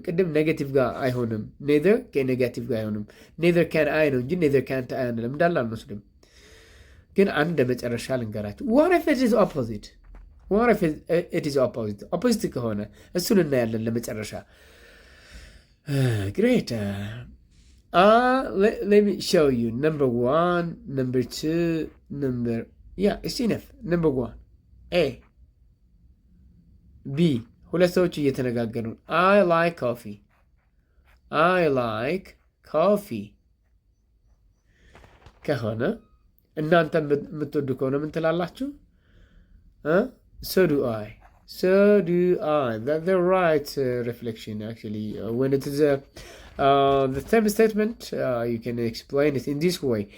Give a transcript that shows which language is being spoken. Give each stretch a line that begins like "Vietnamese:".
Amharic: ቅድም ኔጌቲቭ ጋር አይሆንም። neither ከኔጌቲቭ ጋር አይሆንም። neither can I ነው እንጂ neither can't I አንልም። እንዳለ አንወስድም። ግን አንድ መጨረሻ ልንገራችሁ።
English: what if it is opposite? what if it is opposite? opposite
Amharic: ከሆነ እሱን እናያለን ለመጨረሻ።
English: great. let me show you. Number 1, number 2, it's enough. Number 1, A, B.
Amharic: ሁለት ሰዎች እየተነጋገሩ
English: I like coffee. I like coffee
Amharic: ከሆነ እናንተ የምትወዱ ከሆነ ምን ትላላችሁ?
English: So do I. So do I. That's the right reflection, actually. When it is the same statement, you can explain it in this way.